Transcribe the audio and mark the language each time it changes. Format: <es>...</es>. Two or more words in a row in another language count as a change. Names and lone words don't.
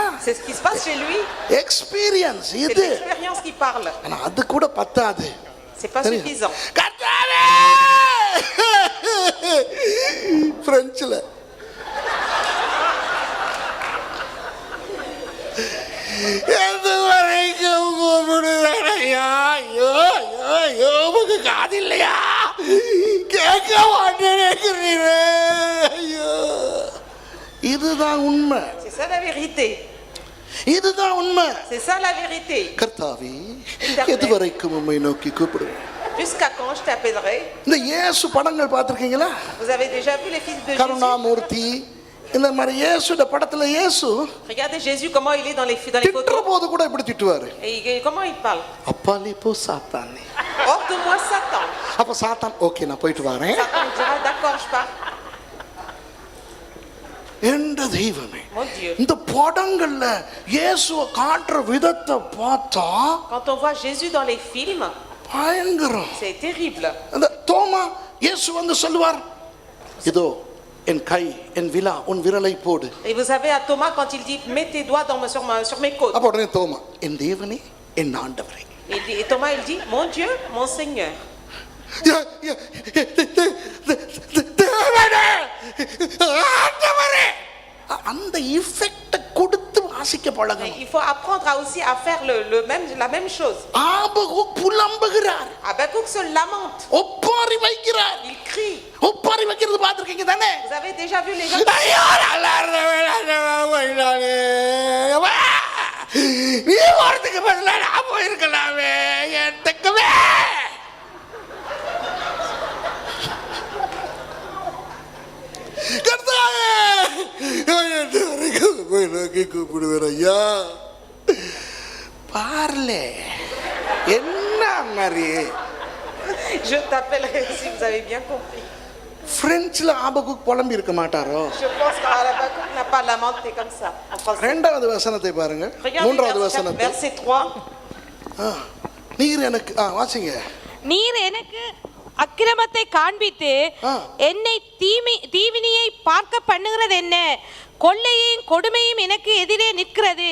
<fr>C'est ce qui se passe chez lui.</fr> <ta>எக்ஸ்பீரியன்ஸ்</ta> <fr>C'est</fr> <ta>இது.</ta> <fr>l'expérience qui parle.</fr> <ta>ஆனா அது கூட பத்தாது.</ta> <fr>C'est pas suffisant.</fr> <ta>கர்த்தாவே பிரெஞ்சுல எதுவரைக்கும் கூப்பிடுவேனையா? ஐயோ ஐயோ ஐயோ உங்க காது இல்லையா? கேட்க மாட்டேன். ஐயோ இதுதான் உண்மை.</ta> <fr>C'est ça la vérité.</fr> <ta>இதுதான் உண்மை.</ta> <fr>C'est ça la vérité.</fr> <ta>கர்த்தாவே எதுவரைக்கும் உம்மை நோக்கி கூப்பிடுவேன்.</ta> <fr>Jusqu'à quand je t'appellerai?</fr> <ta>இந்த இயேசு படங்கள் பார்த்திருக்கீங்களா?</ta> <fr>Vous avez déjà vu les fils de Jésus?</fr> <ta>கருணாமூர்த்தி இந்த மாதிரி இயேசுட படத்துல இயேசு</ta> <fr>Regardez Jésus comment il est dans les</fr> <ta>திட்டுற</ta> <fr>photos.</fr> <ta>போது கூட இப்படி திட்டுவாரு.</ta> <fr>Et comment il parle?</fr> <ta>அப்பாலே போ சாத்தானே.</ta> <fr>Hors de moi Satan.</fr> <ta>அப்ப சாத்தான் ஓகே நான் போயிட்டு வரேன்.</ta> <fr>Satan dira d'accord je pars.</fr> <ta>என்ற தெய்வமே.</ta> <fr>Mon Dieu.</fr> <ta>இந்த படங்கள்ல இயேசுவை காட்டுற விதத்தை பார்த்தா</ta> <fr>Quand on voit Jésus dans les films,</fr> <ta>பயங்கரம்.</ta> <fr>c'est terrible.</fr> <ta>அந்த தோமா இயேசு வந்து சொல்லுவார் இதோ என் கை என் விலா உன் விரலை போடு.</ta> <fr>Et vous savez à Thomas quand il dit mets tes doigts sur mes côtes.</fr> <ta>அப்ப உடனே தோமா என் தேவனே என் ஆண்டவரே.</ta> <fr>Et Thomas il dit mon Dieu, mon Seigneur.</fr> <ta>தேவனே ஆண்டவரே அந்த இஃபெக்ட் கொடுத்து வாசிக்க பழகணும்.</ta> <fr>Il faut apprendre aussi à faire la même chose.</fr> <ta>ஆபகுக் புலம்புகிறார்.</ta> <fr>Habakkuk se lamente.</fr> <ta>ஒப்பாரி வைக்கிறார்.</ta> <fr>Il crie.</fr> <ta>ஒப்பாரி வைக்கிறது பார்த்திருக்கீங்க தானே?</ta> <fr>Vous avez déjà vu les gens?</fr> <ta>ஐயோ நல்லா இருந்தே நீ வரதுக்கு பதிலா நான் போயிருக்கலாமே எதுக்குமே. கூப்பிடுவேன் ஐயா பார்ல என்ன மாதிரி</ta> <fr>Je t'appellerai si vous avez bien compris.</fr> <ta>பிரெஞ்சுல ஆபகுக் புலம்பி இருக்க மாட்டாரோ?</ta> <fr>Je pense qu'Habakkuk n'a pas lamenté comme ça en français.</fr> <ta>இரண்டாவது வசனத்தை பாருங்க. மூன்றாவது வசனத்தை.</ta> <fr>Verset 3.</fr> <ta>நீர் எனக்கு வாசிங்க. நீர் எனக்கு அக்கிரமத்தை காண்பித்து என்னை தீவினியை பார்க்க பண்ணுகிறது என்ன? கொள்ளையையும் கொடுமையும் எனக்கு எதிரே நிற்கிறது.</ta>